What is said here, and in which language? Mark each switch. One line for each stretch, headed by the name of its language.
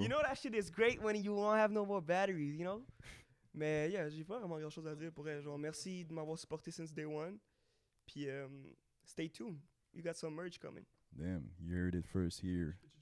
English: You know that shit is great when you won't have no more batteries, you know?
French: Mais yeah, j'ai pas vraiment grand chose à dire pour elle. Genre, merci de m'avoir supporté since day one. Puis, stay tuned.
English: You got some merch coming. Damn, you heard it first here.